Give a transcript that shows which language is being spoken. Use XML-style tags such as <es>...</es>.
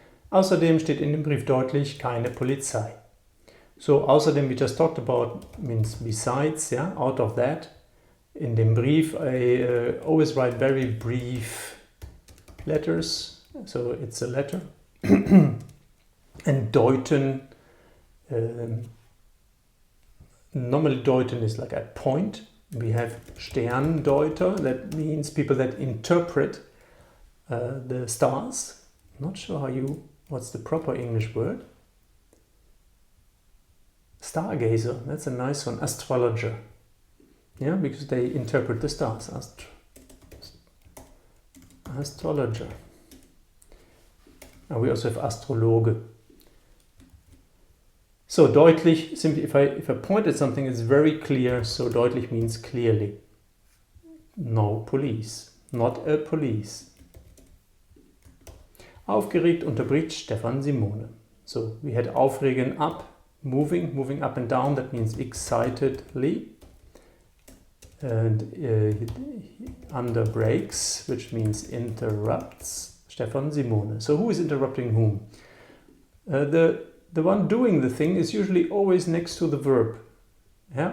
<de>Außerdem steht in dem Brief deutlich keine Polizei.</de> <en>So, außerdem, we just talked about, means besides, yeah, out of that. In dem Brief, I always write very brief letters, so it's a letter. And deuten, normally deuten is like at point. We have Sterndeuter, that means people that interpret the stars. Not sure what's the proper English word? Stargazer, that's a nice one. Astrologer. Yeah, because they interpret the stars. Astrologer. And we also have Astrologe. So deutlich, simply if I point at something, it's very clear. So deutlich means clearly. No police. Not a police.</en> <de>Aufgeregt unterbricht Stefan Simone.</de> <en>So we had aufregen up, moving up and down. That means excitedly. And under breaks, which means interrupts, Stefan Simone. So who is interrupting whom? The one doing the thing is usually always next to the verb. Yeah?</en>